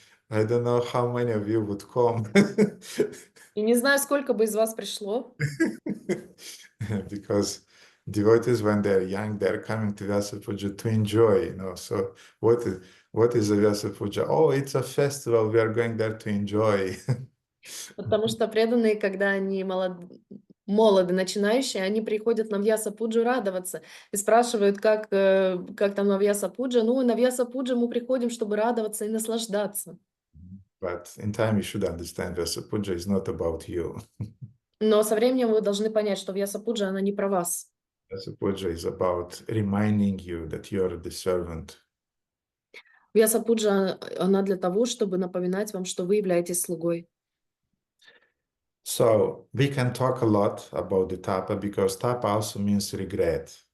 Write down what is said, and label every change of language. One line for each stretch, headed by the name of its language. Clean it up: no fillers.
English: I don't know how many of you would come.
Russian: И не знаю, сколько бы из вас пришло.
English: Because devotees, when they're young, they're coming to Vyasa Puja to enjoy, you know. So what is a Vyasa Puja? Oh, it's a festival. We are going there to enjoy.
Russian: Потому что преданные, когда они молоды, начинающие, они приходят на Вьяса-пуджу радоваться и спрашивают, как там на Вьяса-пуджа. Ну, на Вьяса-пуджу мы приходим, чтобы радоваться и наслаждаться.
English: But in time, you should understand Vyasa Puja is not about you.
Russian: Но со временем вы должны понять, что Вьяса-пуджа, она не про вас.
English: Vyasa Puja is about reminding you that you are the servant.
Russian: Вьяса-пуджа, она для того, чтобы напоминать вам, что вы являетесь слугой.
English: So we can talk a lot about the tapa because tapa also means regret.